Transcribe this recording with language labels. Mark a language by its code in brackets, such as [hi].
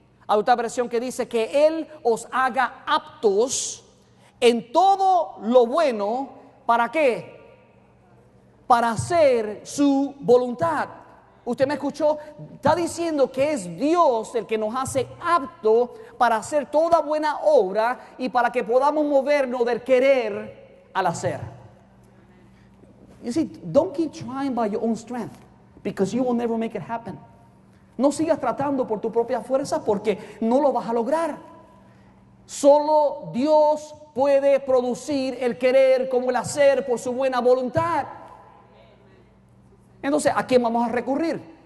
[es] Hay otra versión que dice que Él os haga aptos en todo lo bueno. ¿Para qué? Para hacer su voluntad. Usted me escuchó, está diciendo que es Dios el que nos hace apto para hacer toda buena obra y para que podamos movernos del querer al hacer. [en] You see, don't keep trying by your own strength because you will never make it happen. [es] No sigas tratando por tu propia fuerza porque no lo vas a lograr. Solo Dios puede producir el querer como el hacer por su buena voluntad. Entonces, ¿a quién vamos a recurrir?